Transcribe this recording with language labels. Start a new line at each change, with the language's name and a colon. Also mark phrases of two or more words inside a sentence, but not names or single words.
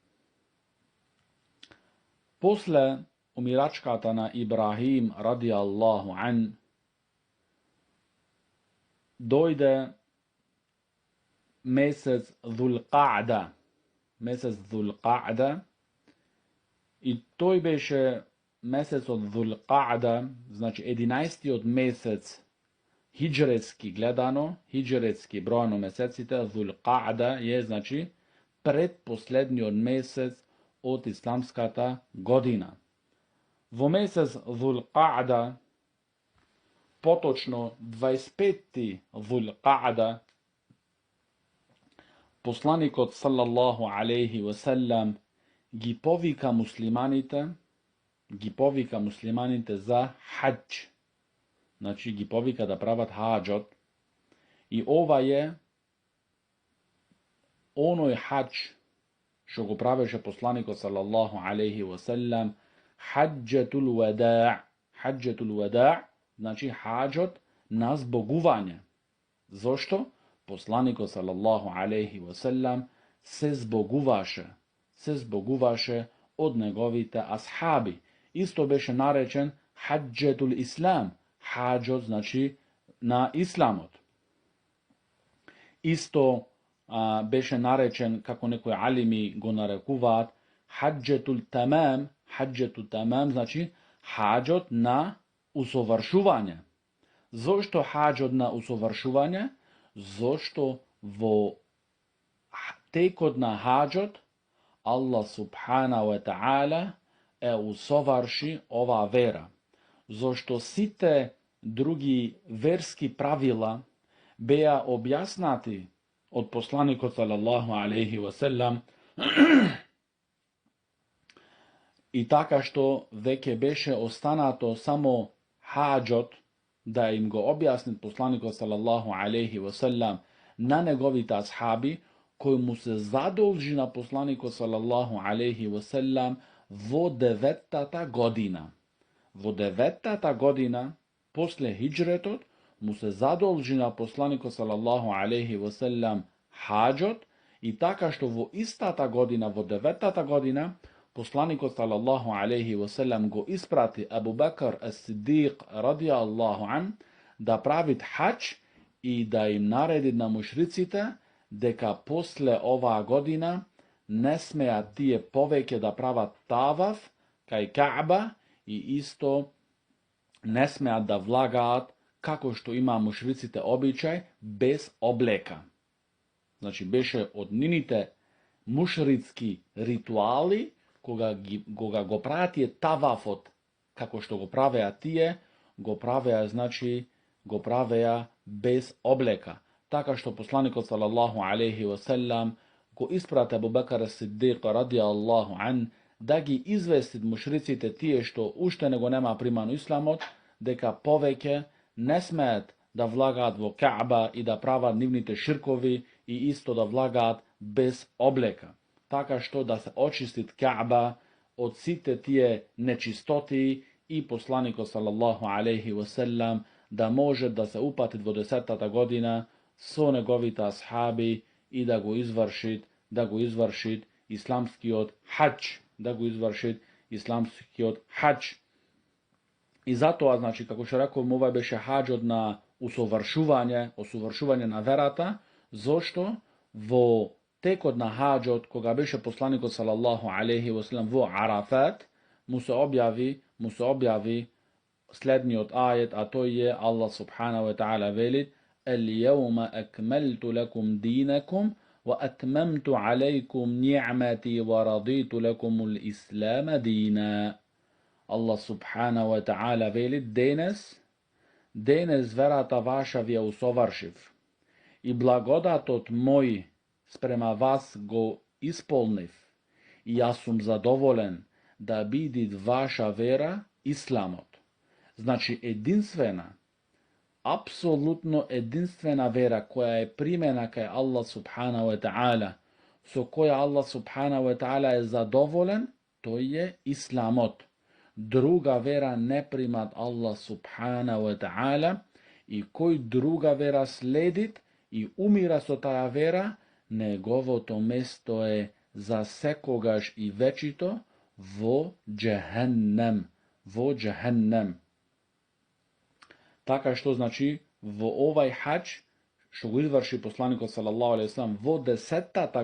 Macedonian: После умирачката на Ибрахим
Arabic: رضي الله عن,
Macedonian: дојде месец Dhul-Qa'da, и тој беше месецот Dhul-Qa'da, значи 11-тиот месец хиџретски гледано, хиџретски бројано месеците, Dhul Qa'da је значи предпоследњи од месец од исламската година. Во месец Dhul Qa'da, поточно 25. Dhul Qa'da, посланикот
Arabic: صلى الله عليه وسلم
Macedonian: ги повика муслиманите за хаџ. Значи ги повика да прават хаџот. И ова је оној хаџ што го правеше посланикот
Arabic: صلى الله عليه وسلم حجة الوداع'. حجة الوداع'
Macedonian: значи хаџот на збогување. Зашто? Посланико
Arabic: صلى الله عليه وسلم
Macedonian: се збогуваше од његовите асхаби. Исто беше наречен
Arabic: حجة الإسلام,
Macedonian: хаџот значи на исламот. Исто беше наречен, како некој алими го нарекуват,
Arabic: حجة التمام
Macedonian: значи хаџот на усовршување. Зашто хаџот на усовршување? Зашто во текод на хаџот
Arabic: الله سبحانه وتعالى
Macedonian: усоврши ова вера. Зашто сите други верски правила беја објаснати од посланика
Arabic: صلى الله عليه وسلم
Macedonian: и така што веке беше останато само хаџот, да им го објаснит посланик
Arabic: صلى الله عليه وسلم
Macedonian: на његовите асхаби, који му се задолжи на посланику
Arabic: صلى الله عليه وسلم
Macedonian: во 9. година. Во 9. година, после хиџретот, му се задолжи на посланику
Arabic: صلى الله عليه وسلم
Macedonian: хаџот, и така што во истата година, во 9. година, посланико
Arabic: صلى الله عليه وسلم
Macedonian: go isprati Abu Bakr as-Siddiq
Arabic: رضي الله عن
Macedonian: да правит хаџ и да им нареди на мушриците дека после ова година не смеја тије повеке да права таваф кај Ka'ba и исто не смеја да влагат како што има мушриците обичај без облека. Значи беше од нините мушритски ритуали кога го пратије тавафот, како што го правеја тије, го правеја без облека. Така што посланик
Arabic: صلى الله عليه وسلم
Macedonian: go isprate Abu Bakr as-Siddiq
Arabic: رضي الله عن
Macedonian: да ги известит мушриците тије што уште него нема приману исламот, дека повеке не смет да влагат во Ka'ba и да права нивните ширкови и исто да влагат без облека. Така што да се очистит Ka'ba од сите тије нечистоти и посланико
Arabic: صلى الله عليه وسلم
Macedonian: да може да се упати 20. година со његовита асхаби и да го извршит исламски од хаџ. И зато, значи, како што рекао, овај беше хаџ од на усовршување на верата, зашто во текод на хаџот кога беше посланико
Arabic: صلى الله عليه وسلم
Macedonian: во Arafat, му се објави следњи од ајет, а то је
Arabic: الله سبحانه وتعالى
Macedonian: велит
Arabic: اليوم أكملت لكم دينكم وأتممت عليكم نعمتي ورضيت لكم الإسلام دينا. الله سبحانه وتعالى
Macedonian: велит денес верата ваша је усовршив и благодатот мој спрема вас го исполнив и ја сам задоволен да бидит ваша вера исламот. Значи апсолутно јединствена вера која је примјена кај
Arabic: الله سبحانه وتعالى,
Macedonian: со која
Arabic: الله سبحانه وتعالى
Macedonian: је задоволен, то је исламот. Друга вера не примат
Arabic: الله سبحانه وتعالى
Macedonian: и који друга вера следит и умира со таја вера, негово то место је за секогаш и вечито во џехеннем. Така што значи во овај хаџ што го изврши посланик
Arabic: صلى الله عليه وسلم
Macedonian: во 10.